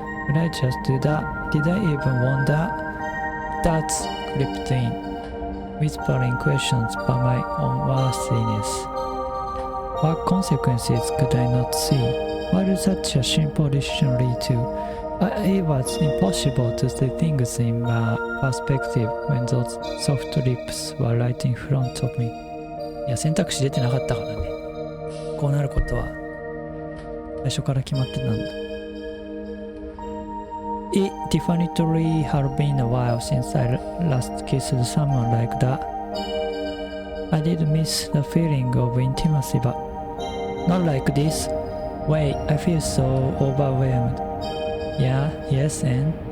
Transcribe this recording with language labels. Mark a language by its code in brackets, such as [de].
[en] Would I just do that? Did I even want that? That's creeped in, whispering questions about my own worthiness. What consequences could I not see? What did such a simple decision lead to? It was impossible to see things in perspective when those soft lips were right in front of me. [ja] いや、選択肢出てなかったからね。こうなることは最初から決まってたんだ。 [en] It definitely had been a while since I last kissed someone like that. I did miss the feeling of intimacy, but not like this. Wait, I feel so overwhelmed. Yeah, yes, and?